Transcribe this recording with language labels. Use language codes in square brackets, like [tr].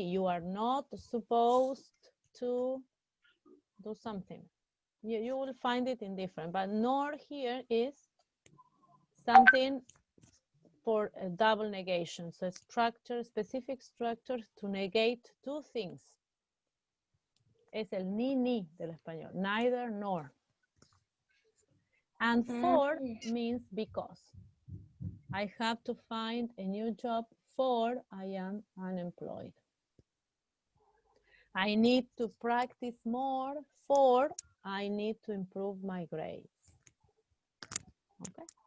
[en] You are not supposed to do something. You will find it in different, but nor here is something for a double negation. So structure, specific structure to negate two things. [es] Es el ni del español, [en] neither nor. And for means because. I have to find a new job, for I am unemployed. I need to practice more, for I need to improve my grades. Okay.